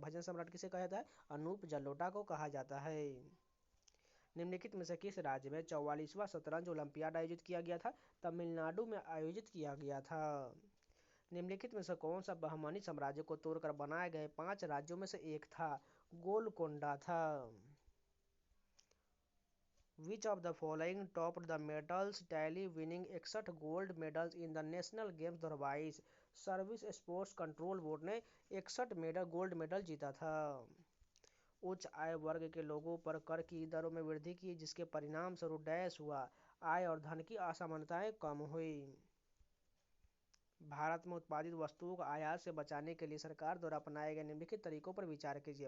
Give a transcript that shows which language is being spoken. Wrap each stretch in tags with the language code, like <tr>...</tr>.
<hi>भजन सम्राट किसे कहा जाता है? अनूप जलोटा को कहा जाता है। निम्नलिखित में से किस राज्य में 44वां शतरंज ओलंपियाड आयोजित किया गया था? तमिलनाडु में आयोजित किया गया था। निम्नलिखित में से कौन सा बहमनी साम्राज्य को तोड़कर बनाए गए 5 राज्यों में से एक था? गोलकोंडा था।</hi> <en>Which of the following topped the medals tally winning 61 gold medals in the National Games 2022?</en> <hi>Service sports control board ने 61 गोल्ड मेडल जीता था। उच्च आय वर्ग के लोगों पर कर की दरों में वृद्धि की जिसके परिणाम स्वरूप डैश हुआ, आय और धन की असमानताएं कम हुई। भारत में उत्पादित वस्तुओं को आयात से बचाने के लिए सरकार द्वारा अपनाए गए निम्नलिखित तरीकों पर विचार कीजिए।</hi>